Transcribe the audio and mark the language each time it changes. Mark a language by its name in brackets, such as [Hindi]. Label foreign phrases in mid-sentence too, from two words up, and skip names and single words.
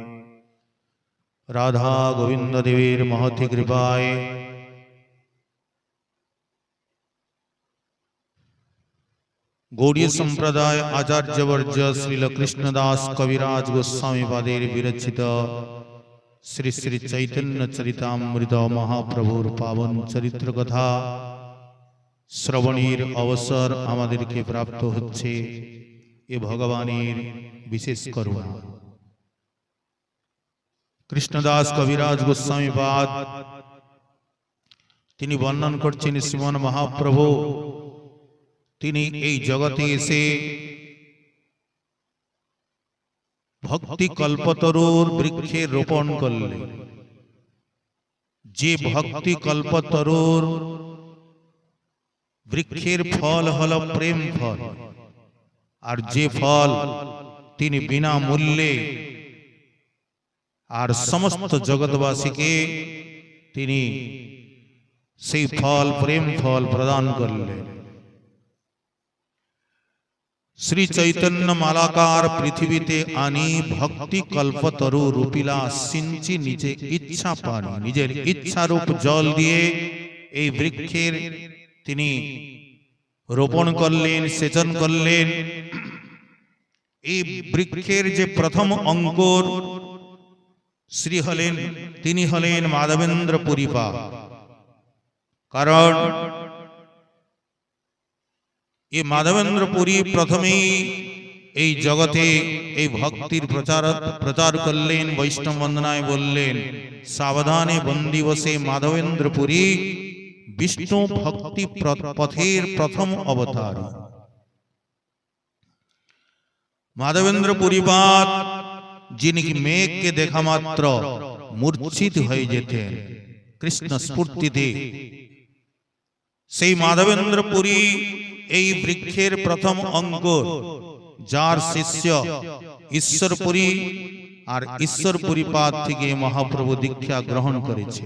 [Bangla] রাধা গোবিন্দ দেবীর মহতী কৃপায় গৌড়ীয় সম্প্রদায় আচার্যবর্য শ্রীল কৃষ্ণদাস কবিরাজ গোস্বামী পাদের বিরচিত শ্রী শ্রী চৈতন্য চরিতামৃত মহাপ্রভুর পাবন চরিত্র কথা শ্রবণের অবসর আমাদেরকে প্রাপ্ত হচ্ছে এ ভগবানের বিশেষ করুণা। কৃষ্ণদাস কবিরাজ গোস্বামী পাদ তিনি বর্ণন করছেন শ্রীমান মহাপ্রভু তিনি এই জগতে এসে ভক্তি কল্পতরুর বৃক্ষে রোপণ করলে। যে ভক্তি কল্পতরুর বৃক্ষের ফল হলো প্রেম ফল আর যে ফল তিনি বিনা মূল্যে আর সমস্ত জগতবাসী কে তিনি সেই ফল প্রেম ফল প্রদান করলে। শ্রী চৈতন্য মালাকার পৃথ্বীতে আনি ভক্তি কল্পতরু রুপিলা সিঞ্চি নিজে ইচ্ছা পানি নিজের ইচ্ছা রূপ জল দিয়ে এই বৃক্ষের তিনি রোপণ করলেন সেচন করলেন। এই বৃক্ষের যে প্রথম অঙ্কুর শ্রী হলেন তিনি হলেন মাধবেন্দ্র পুরীপা। কারণ যে মাধবেন্দ্র পুরী প্রথমে এই জগতে এই ভক্তির প্রচার করলেন। বৈষ্ণব বন্দনায় বললেন সাবধানে বন্দি বসে মাধবেন্দ্র পুরী বিষ্ণু ভক্তি পথের প্রথম অবতার। মাধবেন্দ্র পুরীপাদ যিনি মেঘকে দেখা মাত্র মূর্ছিত হয়ে যেতেন কৃষ্ণ স্ফূর্তিতে, সেই মাধবেন্দ্র পুরী এই বৃক্ষের প্রথম অঙ্কুর, যার শিষ্য ঈশ্বরপুরী আর ঈশ্বরপুরী পাদ থেকে মহাপ্রভু দীক্ষা গ্রহণ করেছে।